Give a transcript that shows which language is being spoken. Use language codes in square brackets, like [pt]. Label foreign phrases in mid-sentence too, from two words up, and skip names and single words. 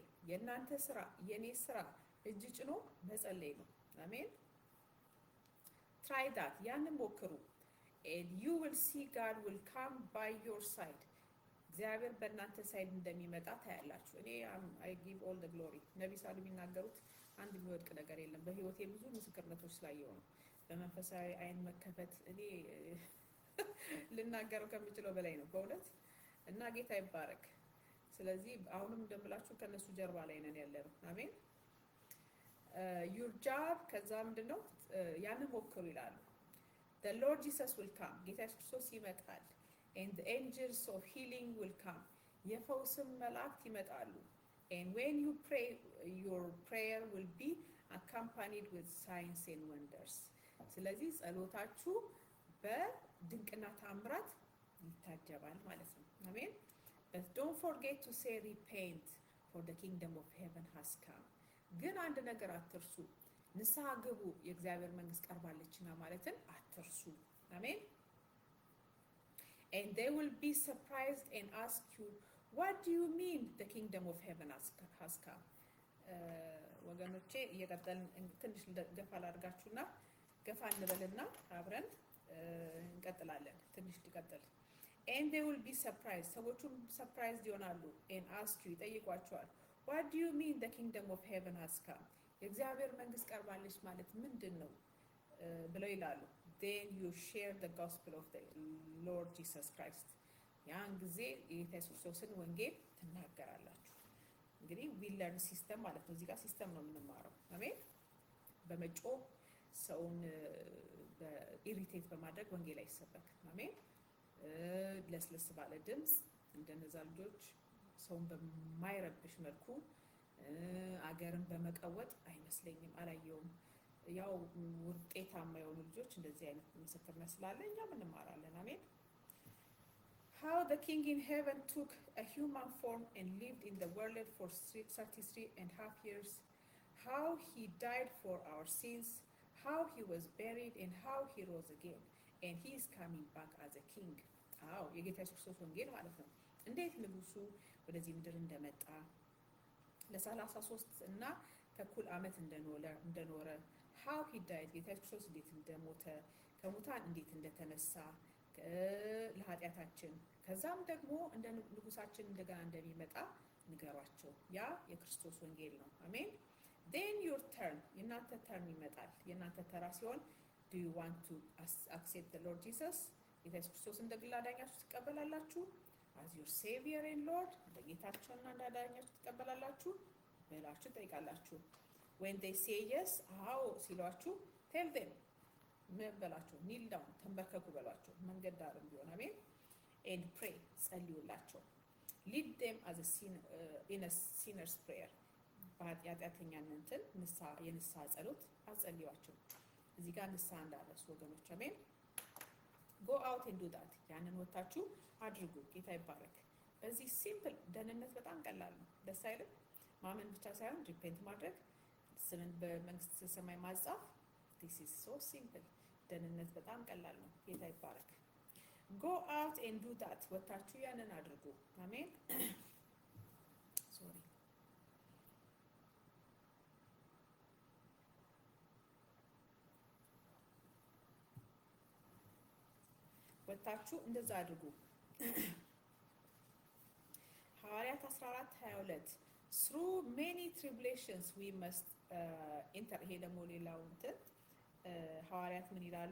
[am] የእናንተ ስራ የኔ ስራ እጅ ጭኖ መጸለይ ነው። አሜን። [en] try that [am] ያንን ሞክሩ [en] and you will see God will come by your side. [am] እግዚአብሔር በእናንተ ሳይድ እንደሚመጣ ታያላችሁ። እኔ [en] I give all the glory። [am] ነቢ ሳዱ የሚናገሩት አንድ የሚወድቅ ነገር የለም። በህይወቴ ብዙ ምስክርነቶች ስላየሁ ነው። በመንፈሳዊ አይን መከፈት እኔ ልናገረው ከምችለው በላይ ነው በእውነት እና ጌታ ይባረክ። ስለዚህ አሁንም እንደምላችሁ ከነሱ ጀርባ ላይ ነን ያለነው። አሜን። [en] your job [am] ከዛ ምንድነው ያንን ሞክሩ ይላሉ። [en] the Lord Jesus will come. [am] ጌታ ኢየሱስ ክርስቶስ ይመጣል [en] and the angels of healing will come. [am] የፈውስም መላእክት ይመጣሉ [en] and when you pray your prayer will be accompanied with signs and wonders. [am] ስለዚህ ጸሎታችሁ በድንቅና ታምራት ይታጀባል ማለት ነው። አሜን። [en] but don't forget to say repent for the kingdom of heaven has come. [am] ግን አንድ ነገር አትርሱ፣ ንስሐ ግቡ የእግዚአብሔር መንግስት ቀርባለችና ማለትን አትርሱ። አሜን። [en] and they will be surprised and ask you what do you mean the kingdom of heaven has come. [am] ወገኖቼ እየቀጠልን ትንሽ ገፋ ላድርጋችሁና ገፋ እንበልና አብረን እንቀጥላለን። ትንሽ ሊቀጥል [en] and they will be surprised [am] ሰዎቹም surprised ይሆናሉ [en] and ask you [am] ይጠይቋቸዋል [en] what do you mean the kingdom of heaven has come. [am] የእግዚአብሔር መንግስት ቀርባለች ማለት ምንድን ነው ብለው ይላሉ። [en] then you share the gospel of the Lord Jesus Christ. [am] ያን ጊዜ የኢየሱስ ክርስቶስን ወንጌል ትናገራላችሁ። እንግዲህ [en] we learn system [am] ማለት ነው። እዚህ ጋር ሲስተም ነው የምንማረው። አሜን። በመጮህ ሰውን ኢሪቴት በማድረግ ወንጌል አይሰበክም። አሜን። ለስለስ ባለ ድምፅ እንደነዛ ልጆች ሰውን በማይረብሽ መልኩ አገርን በመቀወጥ አይመስለኝም፣ አላየውም። ያው ውጤታማ የሆኑ ልጆች እንደዚህ አይነት ምስክርነት ስላለ እኛም እንማራለን። አሜን። [en] How the king in heaven took a human form and lived in the world for 33.5 years. How he died for our sins. How he was buried and how he rose again. And he is coming back as a king. [am] አዎ የጌታ ኢየሱስ ክርስቶስ ወንጌል ማለት ነው። እንዴት ንጉሱ ወደዚህ ምድር እንደመጣ ለ33 እና ተኩል ዓመት እንደኖረ [en] how he died [am] ጌታ ኢየሱስ ክርስቶስ እንዴት እንደሞተ ከሙታን እንዴት እንደተነሳ ለኃጢአታችን ከዛም ደግሞ እንደ ንጉሳችን እንደገና እንደሚመጣ ንገሯቸው። ያ የክርስቶስ ወንጌል ነው። አሜን። [en] then your turn [am] የናንተ ተርም ይመጣል። የናንተ ተራ ሲሆን [en] do you want to accept the Lord Jesus [am] ጌታ ኢየሱስ ክርስቶስ እንደ ግል አዳኛችሁ ትቀበላላችሁ? [en] as your savior and lord [am] እንደ ጌታችሁና እንደ አዳኛችሁ ትቀበላላችሁ ብላችሁ ጠይቃላችሁ። [en] when they say yes [am] አዎ ሲሏችሁ [en] tell them [am] ምን በላችሁ? [en] kneel down [am] ተንበርከኩ በሏቸው። መንገድ ዳርም ቢሆን አሜን። [en] and pray [am] ጸልዩላቸው። [en] lead them as a sinner in a sinner's prayer [am] በኃጢአተኛነትን የንስሐ ጸሎት አጸልዩዋቸው። እዚህ ጋር ንስሐ እንዳረሱ ወገኖች አሜን። [en] go out and do that [am] ያንን ወጣችሁ አድርጉ። ጌታ ይባረክ። በዚህ ሲምፕል ደህንነት በጣም ቀላል ነው። ደስ አይልም? ማመን ብቻ ሳይሆን ሪፔንት ማድረግ፣ ስምን በመንግስተ ሰማይ ማጻፍ [en] this is so simple [am] ደህንነት በጣም ቀላል ነው። ጌታ ይባረክ። [en] go out and do that [am] ወጣችሁ ያንን አድርጉ። አሜን። ሶሪ ወጣችሁ እንደዛ አድርጉ። ሐዋርያት 14:22 [en] through many tribulations we must enter [am] ይሄ ደግሞ ሌላው እንትን ሐዋርያት ምን ይላሉ?